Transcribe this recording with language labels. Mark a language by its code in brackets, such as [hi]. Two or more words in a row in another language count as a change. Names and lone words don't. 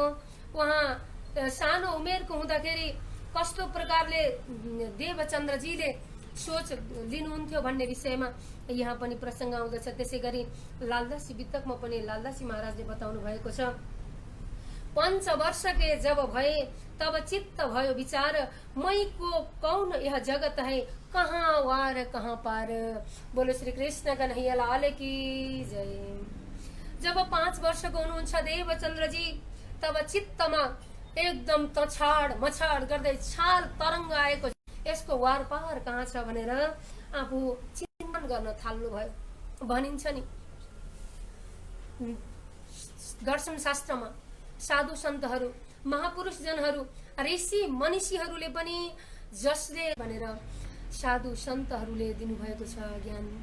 [ne] उहाँ सानो उमेरको हुँदाखेरि कस्तो प्रकारले देवचन्द्रजीले सोच लिनुहुन्थ्यो भन्ने विषयमा यहाँ पनि प्रसङ्ग आउँदछ। त्यसै गरी लालदासी वितकमा पनि लालदासी महाराजले बताउनु भएको छ, [hi] 5 वर्ष के जब भए तब चित्त भयो विचार, मै को कौन यह जगत है, कहाँ वार कहाँ पार। बोलो श्री कृष्ण कन्हैया लाल की जय। [ne] जब 5 वर्षको हुनुहुन्छ देवचन्द्रजी, तब चित्तमा एकदम तछाड मछाड गर्दै छाल तरङ्ग आएको, यसको वार पार कहाँ छ भनेर आफू चिन्तन गर्न थाल्नु भयो। भनिन्छ नि दर्शन शास्त्रमा साधु सन्तहरू, महापुरुष जनहरू, ऋषि मनीषीहरूले पनि जसले भनेर साधु सन्तहरूले दिनुभएको छ ज्ञान।